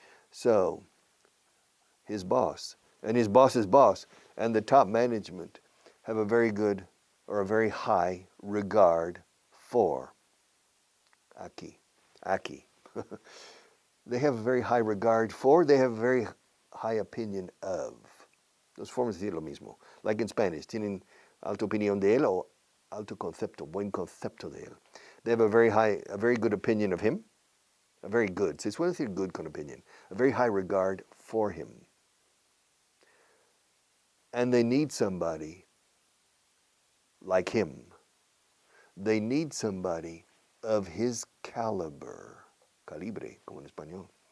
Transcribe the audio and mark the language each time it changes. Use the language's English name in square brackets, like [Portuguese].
[English] So his boss and his boss's boss and the top management have a very good or a very high regard for Aki. They have a very high regard for, they have a very high opinion of. [Spanish] Dos formas de decir lo mismo. [English] Like in Spanish, [Spanish] tienen alta opinión de él o alto concepto, buen concepto de él. [English] They have a very good opinion of him. A very good, [Spanish] se suele decir [English] good con opinion. A very high regard for him. And they need somebody like him. They need somebody of his caliber, [Spanish] como en español.